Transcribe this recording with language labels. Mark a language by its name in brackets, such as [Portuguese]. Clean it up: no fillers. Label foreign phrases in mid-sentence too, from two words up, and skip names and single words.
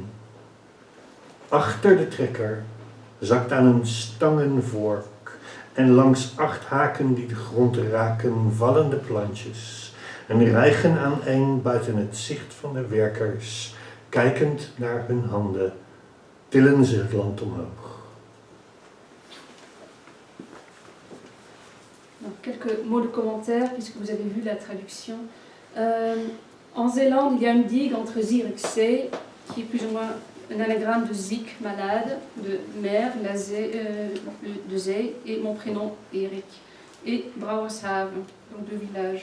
[Dutch] Achter de trekker zakt aan een stangenvork en langs 8 haken die de grond raken vallen de plantjes en rijgen aaneen buiten het zicht van de werkers, kijkend naar hun handen, tillen ze het land omhoog. [French] Donc, quelques mots de commentaire, puisque vous avez vu la traduction. En Zélande, il y a une digue entre Zierikzee, qui est plus ou moins un anagramme de ziek, malade, de mer, [Dutch] de zee, [French] et mon prénom Erik, et Brouwershaven, donc 2 villages.